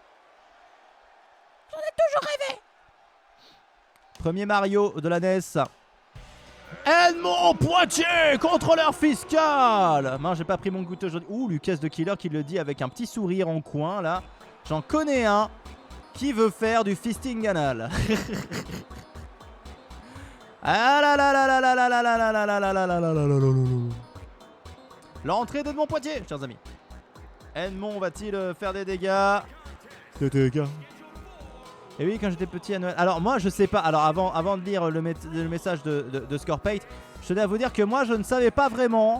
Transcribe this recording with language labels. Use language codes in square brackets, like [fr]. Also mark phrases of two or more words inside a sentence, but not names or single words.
[fr] J'en ai toujours rêvé. Premier Mario de la NES. Edmond Poitiers, contrôleur fiscal. Non, j'ai pas pris mon goûter aujourd'hui. Ouh, Lucas de Killer qui le dit avec un petit sourire en coin, là. J'en connais un qui veut faire du fisting anal. Ah là là là là là là là là là là là là là là là là là. L'entrée d'Edmond Poitiers, chers amis. Edmond va-t-il faire des dégâts? Des dégâts. Et oui, quand j'étais petit à Noël. Alors moi je sais pas. Alors avant de lire le message de Scorpate, je tenais à vous dire que moi je ne savais pas vraiment.